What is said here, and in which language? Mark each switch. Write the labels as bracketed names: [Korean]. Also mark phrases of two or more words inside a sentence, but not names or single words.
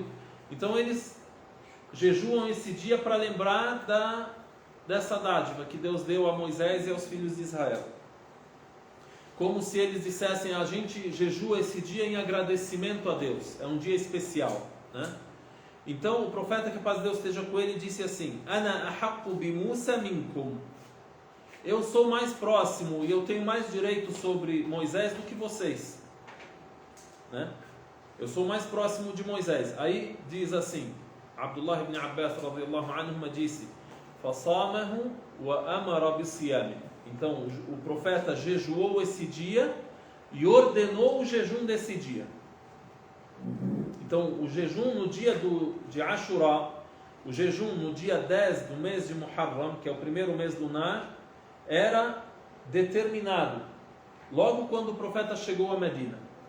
[Portuguese] Então eles jejuam esse dia para lembrar dessa dádiva que Deus deu a Moisés e aos filhos de Israel. Como se eles dissessem: a gente jejua esse dia em agradecimento a Deus, é um dia especial, né? Então o profeta, que a paz de Deus esteja com ele, disse assim: [Arabic] أنا أحق بموسى منكم. [Portuguese] Eu sou mais próximo e eu tenho mais direito sobre Moisés do que vocês, né? Eu sou mais próximo de Moisés. Aí diz assim, [Arabic] Abdullah ibn Abbas رضي الله عنه disse: فصامه وأمر بصيامه. [Portuguese] Então o profeta jejuou esse dia e ordenou o jejum desse dia. Então o jejum no dia de Ashura, o jejum no dia 10 do mês de Muharram, que é o primeiro mês lunar, era determinado logo quando o profeta chegou a Medina.